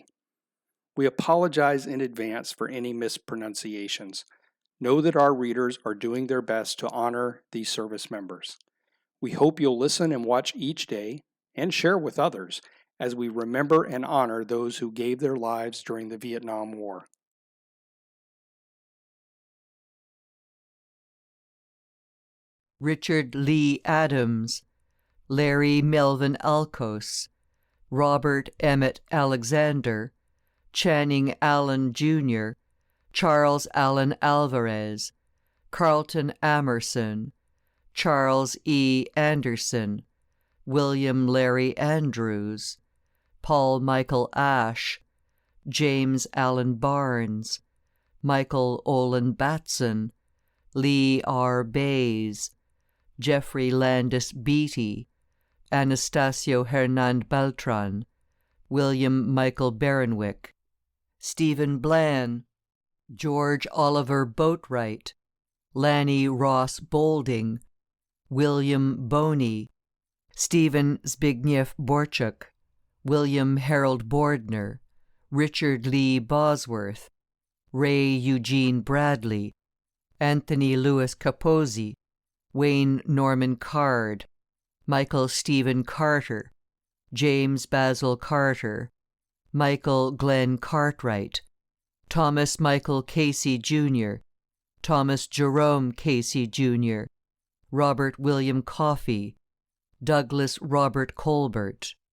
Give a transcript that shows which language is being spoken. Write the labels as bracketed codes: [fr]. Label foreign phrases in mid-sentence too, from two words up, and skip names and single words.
[en] We apologize in advance for any mispronunciations. Know that our readers are doing their best to honor these service members. We hope you'll listen and watch each day and share with others as we remember and honor those who gave their lives during the Vietnam War. Richard Lee Adams, Larry Melvin Alcos, Robert Emmett Alexander, Channing Allen Jr., Charles Allen Alvarez, Carlton Amerson, Charles E. Anderson, William Larry Andrews, Paul Michael Ashe, James Allen Barnes, Michael Olin Batson, Lee R. Bays, Jeffrey Landis Beatty, Anastasio Hernand Beltran, William Michael Barenwick, Stephen Bland, George Oliver Boatwright, Lanny Ross Bolding, William Boney, Stephen Zbigniew Borchuk, William Harold Bordner, Richard Lee Bosworth, Ray Eugene Bradley, Anthony Louis Capozzi, Wayne Norman Card, Michael Stephen Carter, James Basil Carter, Michael Glenn Cartwright, Thomas Michael Casey Jr., Thomas Jerome Casey Jr., Robert William Coffey, Douglas Robert Colbert,